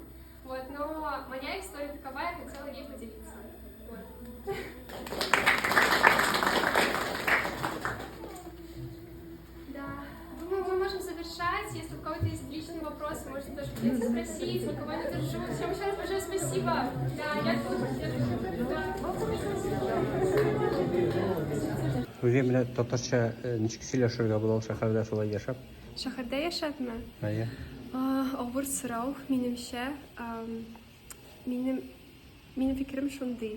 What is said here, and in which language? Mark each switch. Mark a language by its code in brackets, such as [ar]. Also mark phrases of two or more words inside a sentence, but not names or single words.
[ru] Вот, но моя история такова, я хотела ей поделиться. Вот. Да, думаю, мы можем завершать. Если у кого-то есть личные вопросы, вопросы, можете тоже прийти спросить, у кого они тоже живут. Всем еще раз большое спасибо. Да, я тоже. [tt] Үзе менә татарча ничек сөйләшергә була ул шәһәрдә шулай яшәп? Шәһәрдә яшәпме? Әйе. Авыр сорау, минемчә. Минем фикерем шундый.